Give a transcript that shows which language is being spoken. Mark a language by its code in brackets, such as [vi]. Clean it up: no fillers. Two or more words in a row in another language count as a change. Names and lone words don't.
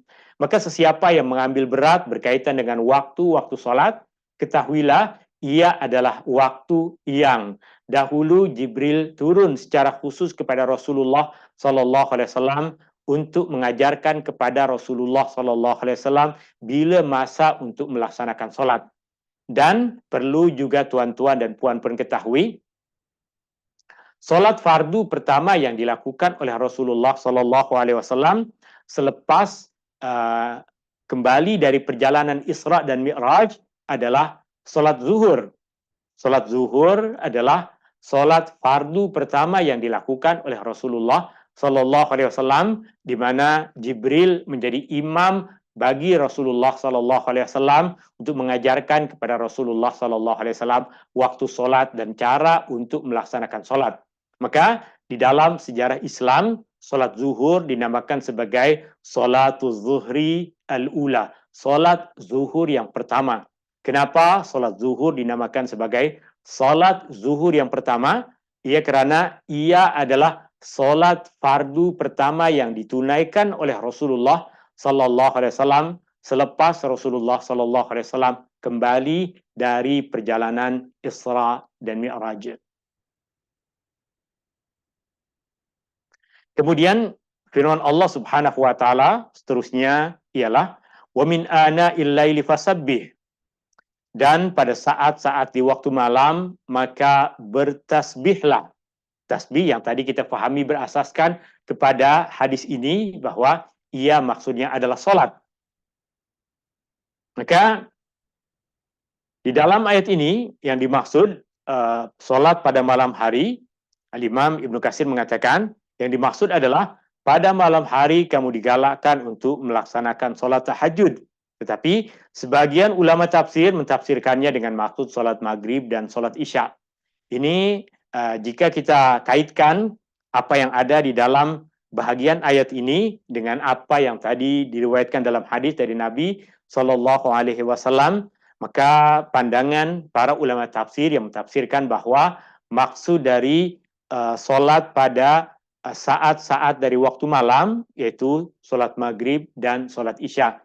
[ms] Maka sesiapa yang mengambil berat berkaitan dengan waktu-waktu sholat, ketahuilah ia adalah waktu yang dahulu Jibril turun secara khusus kepada Rasulullah [ar] صلى الله عليه وسلم [ms] untuk mengajarkan kepada Rasulullah [ar] صلى الله عليه وسلم [ms] bila masa untuk melaksanakan sholat. Dan perlu juga tuan-tuan dan puan-puan ketahui, solat fardu pertama yang dilakukan oleh Rasulullah [ar] صلى الله عليه وسلم [ms] selepas kembali dari perjalanan Isra dan Mi'raj adalah solat zuhur. Solat zuhur adalah solat fardu pertama yang dilakukan oleh Rasulullah [ar] صلى الله عليه وسلم, [ms] di mana Jibril menjadi imam bagi Rasulullah [ar] صلى الله عليه وسلم [ms] untuk mengajarkan kepada Rasulullah [ar] صلى الله عليه وسلم [ms] waktu solat dan cara untuk melaksanakan solat. Maka di dalam sejarah Islam, solat zuhur dinamakan sebagai [ar] صلاة الظهر الأولى, [ms] solat zuhur yang pertama. Kenapa solat zuhur dinamakan sebagai solat zuhur yang pertama? Ia kerana ia adalah solat fardu pertama yang ditunaikan oleh Rasulullah [ar] صلى الله عليه وسلم [ms] selepas Rasulullah [ar] صلى الله عليه وسلم [ms] kembali dari perjalanan Isra dan Mi'raj. Kemudian firman Allah [ar] سبحانه وتعالى [ms] seterusnya ialah [ar] ومن آناء الليل فسبح, [ms] dan pada saat-saat di waktu malam maka bertasbihlah. Tasbih yang tadi kita fahami berasaskan kepada hadis ini bahwa ia maksudnya adalah solat. Maka di dalam ayat ini yang dimaksud solat pada malam hari, Al-Imam Ibnu Katsir mengatakan yang dimaksud adalah pada malam hari kamu digalakkan untuk melaksanakan solat tahajud. Tetapi sebagian ulama tafsir mentafsirkannya dengan maksud solat maghrib dan solat isya. Ini jika kita kaitkan apa yang ada di dalam bahagian ayat ini dengan apa yang tadi diriwayatkan dalam hadis dari Nabi [ar] صلى الله عليه وسلم, [ms] maka pandangan para ulama tafsir yang mentafsirkan bahwa maksud dari solat pada saat-saat dari waktu malam yaitu solat maghrib dan solat isya.